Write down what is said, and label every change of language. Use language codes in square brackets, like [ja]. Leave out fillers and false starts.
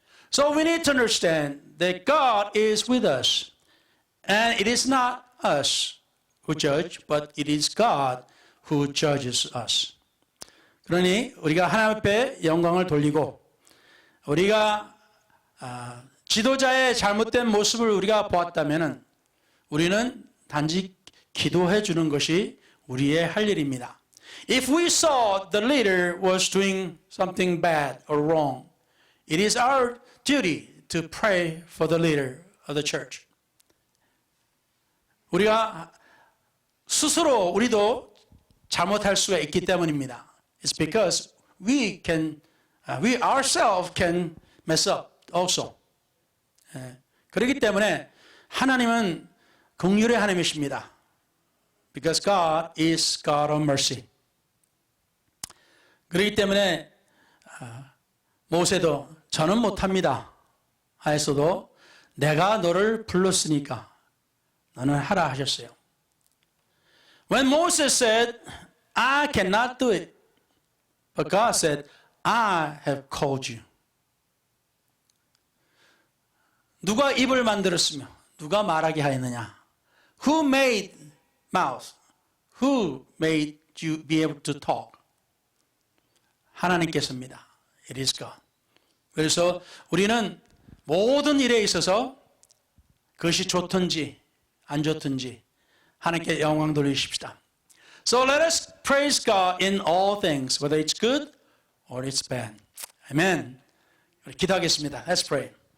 [en] So we need to understand that God is with us. And it is not us who judge, but it is God who judges us. [ko] 그러니 우리가 하나님 앞에 영광을 돌리고 우리가 지도자의 잘못된 모습을 우리가 보았다면 우리는 단지 기도해 주는 것이 우리의 할 일입니다. [en] If we saw the leader was doing something bad or wrong, it is our duty to pray for the leader of the church. [ko] 우리가 스스로 우리도 잘못할 수가 있기 때문입니다. [en] It's because we ourselves can mess up also. [ko] 그렇기 때문에 하나님은 긍휼의 하나님이십니다. [en] Because God is God of mercy. [ko] 그렇기 때문에 모세도 저는 못합니다 하였어도 내가 너를 불렀으니까 너는 하라 하셨어요. [en] When Moses said, I cannot do it, but God said, I have called you. [ko] 누가 입을 만들었으며 누가 말하게 하였느냐? [en] Who made mouth? Who made you be able to talk? [ko] 하나님께서입니다. [en] It is God. [ko] 그래서 우리는 모든 일에 있어서 그것이 좋든지 안 좋든지 하나님께 영광 돌리십시다. [en] So let us praise God in all things, whether it's good or it's bad. Amen. [ko] 기도하겠습니다. [en] Let's pray.